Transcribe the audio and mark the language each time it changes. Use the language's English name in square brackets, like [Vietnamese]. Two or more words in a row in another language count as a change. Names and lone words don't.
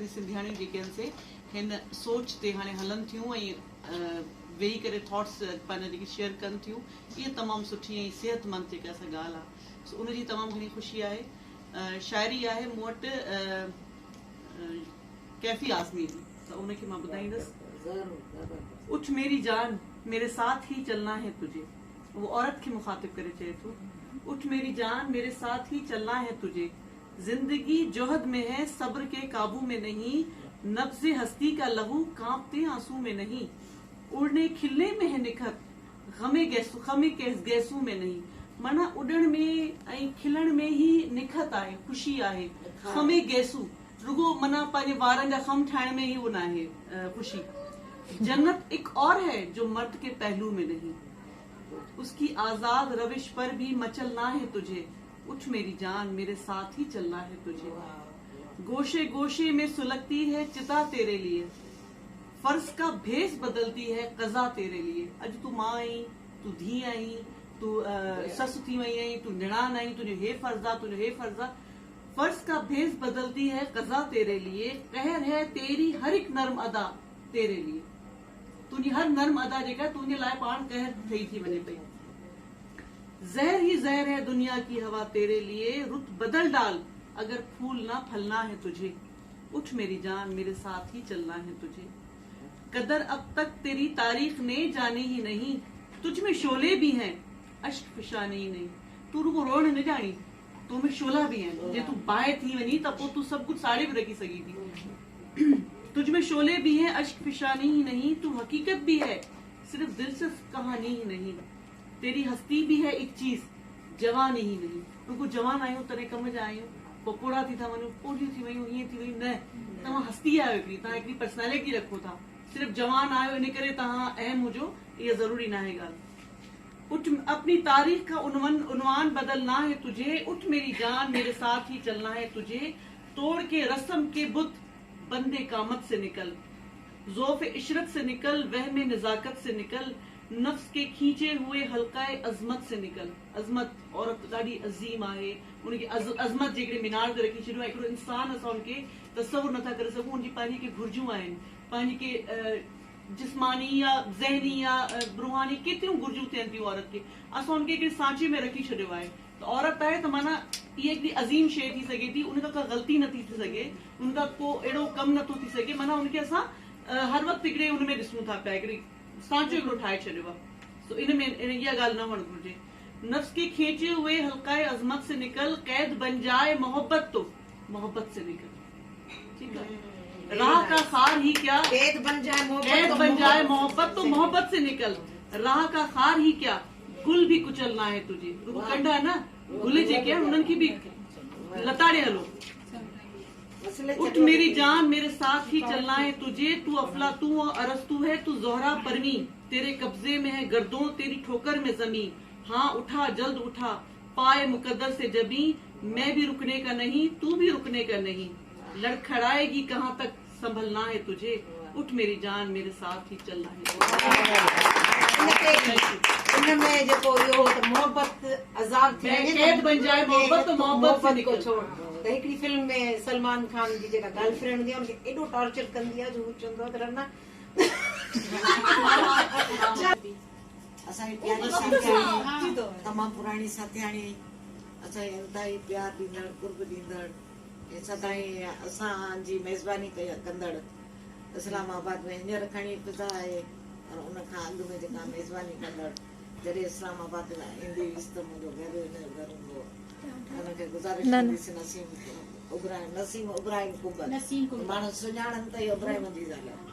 [Sindhi] सॼी सिंधियाणियूं जेके आहिनि से हिन सोच ते हाणे हलनि थियूं ऐं वेही करे थॉट्स पंहिंजा जेके शेयर कनि थियूं, इहा तमामु सुठी ऐं सिहतमंद जेका असां ॻाल्हि आहे, सो उनजी तमामु घणी ख़ुशी आहे। शाइरी आहे मूं वटि कैफ़ी आज़मी जी, त उनखे मां ॿुधाईंदसि। [Urdu] اٹھ میری جان میرے ساتھ ہی چلنا ہے تجھے, [Sindhi] वो औरत खे मुखातिब करे चए थो, [Urdu] اٹھ میری جان میرے ساتھ ہی چلنا ہے تجھے، زندگی جہد میں ہے صبر کے قابو میں نہیں، نبضِ ہستی کا لہو کانپتے آنسو میں نہیں، اڑنے کھلنے میں ہے نکہت غمِ گیسو میں نہیں. [Sindhi] माना उड़न में ऐं खिलण में ही निखत आहे, ख़ुशी आहे। [Urdu] خمِ گیسو [Sindhi] रुगो माना पंहिंजे वारनि जा खम ठाहिण में ही वो न आहे ख़ुशी। [Urdu] جنت ایک اور ہے جو مرد کے پہلو میں نہیں، اس کی آزاد روش پر بھی مچلنا ہے تجھے، اٹھ میری جان میرے ساتھ ہی چلنا ہے تجھے. گوشے گوشے میں سلگتی ہے چتا تیرے لیے، فرض کا بھیس بدلتی ہے قضا تیرے لیے. [Sindhi] अज तू मां आई, तू धी आई, तू ससु थी वई आई, तू निणान आई, तुझे हे फर्जा, तुझे हे फर्जा। [Urdu] فرض کا بھیس بدلتی ہے قضا تیرے لیے، قہر ہے تیری ہر ایک نرم ادا تیرے لیے. [Sindhi] तुझी हर नर्म अदा जेका तुझे लाइ पाण कहर ठही थी वञे पई। [Urdu] زہر ہی زہر ہے دنیا کی ہوا تیرے لیے، رت بدل ڈال اگر پھول نا پھلنا ہے تجھے، اٹھ میری جان میرے ساتھ ہی چلنا ہے تجھے. قدر اب تک تیری تاریخ نے جانی ہی نہیں، تجھ میں شعلے بھی ہیں اشک فشانے ہی نہیں. [Sindhi] तू रुगो रोण न जानी, तो में [Urdu] شعلہ بھی ہیں, [Sindhi] जे तू बाहि थी वञी त पोइ तू सभु कुझु साड़े बि रखी सघी थी। [Urdu] تجھ میں شعلے بھی ہیں اشک فشانی ہی نہیں، تو حقیقت بھی ہے صرف دلچسپ کہانی ہی نہیں. تیری ہستی بھی ہے ایک چیز جوانی ہی نہیں. [Sindhi] रुगो जवान आहियूं तॾहिं कम जा आहियूं, पकोड़ा थी था वञूं, पोलियूं थी वयूं, हीअं थी वयूं, न तव्हां हस्ती आहियो हिकिड़ी, तव्हां हिकिड़ी पर्सनैलिटी रखो था। सिर्फ जवान आयो इन करे तव्हां अहम हुजो, इहा ज़रूरी न आहे ॻाल्हि। [Urdu] اٹھ اپنی تاریخ کا عنوان بدلنا ہے تجھے، اٹھ میری جان میرے ساتھ ہی چلنا ہے تجھے. توڑ کے رسم کے بت بندِ قامت سے نکل، ضعفِ عشرت سے نکل، وہمِ نزاکت سے نکل، نفس کے کھینچے ہوئے حلقۂ عظمت سے نکل. [Sindhi] अज़मत औरत ॾाढी अज़ीम आहे, उनखे अज़मत जे हिकिड़े मीनार ते रखी छॾियो आहे। हिकिड़ो इंसान असां उनखे तसवुर नथा करे सघूं, उनजी पंहिंजी के घुर्जूं आहिनि, पंहिंजी के जिस्मानी या ज़हनी या रूहानी केतिरियूं घुर्जूं थियनि थियूं औरत खे, असां उनखे हिकिड़े सांचे में रखी छॾियो आहे। त औरत आहे त माना इहा हिकिड़ी अज़ीम शइ थी सघे थी, उनखां का ग़लती नथी थी सघे, उनखां को अहिड़ो कमु नथो थी सघे, माना उनखे असां हर वक़्तु हिकिड़े उन में ॾिसूं था पिया, हिकिड़ी सांचो हिकिड़ो ठाहे छॾियो आहे। सो इन में इहा ॻाल्हि न हुअणु घुरिजे। [Urdu] نفس کے کھینچے ہوئے حلقۂ عظمت سے نکل، قید بن جائے محبت تو محبت سے نکل. ٹھیک ہے، راہ کا خار ہی کیا، قید بن جائے محبت تو محبت سے نکل. راہ کا خار ہی کیا، گل بھی کچلنا ہے تجھے. [Sindhi] रुगो कंडा है ना, गुल जेके उन्हनि खे बि लताड़े हलो। [Urdu] اٹھ میری جان میرے ساتھ ہی چلنا ہے تجھے، تو افلاطو اور ارسطو ہے، تو زہرہ پروی، تیرے قبضے میں ہے گردوں تیری ٹھوکر میں زمیں. ہاں اٹھا جلد اٹھا پائے مقدر سے جبیں، میں بھی رکنے کا نہیں تو بھی رکنے کا نہیں، لڑکھڑائے گی کہاں تک سنبھلنا ہے تجھے، اٹھ میری جان میرے ساتھ ہی چلنا ہے. [Sindhi] इनमें जेको इहो मोहब्बत अज़ाब थी [Urdu] قید بن جائے محبت تو محبت سے نکل. [Sindhi] त हिकिड़ी फिल्म में सलमान खान जी जेका गर्लफ्रेंड हूंदी आहे उनखे एॾो टॉर्चर कंदी आहे जो हू चवंदो आहे त रना असांजी प्यारी साथियाणी, तमामु पुराणी साथियाणी, असांजी इंतहाई प्यार ॾींदड़, कुर्ब ॾींदड़, सदाईं असांजी मेज़बानी कंदड़, इस्लामाबाद में हींअर खणी फिज़ा आहे और उनखां अॻु में जेका मेज़बानी कंदड़, जॾहिं इस्लामाबाद ईंदी हुअसि त मुंहिंजो घरु हिन घर हूंदो, उनखे गुज़ारिश कंदीसीं नसीम इब्राहिम कुबर, माण्हू सुञाणनि त इहो इब्राहिम जी ज़ाल आहे।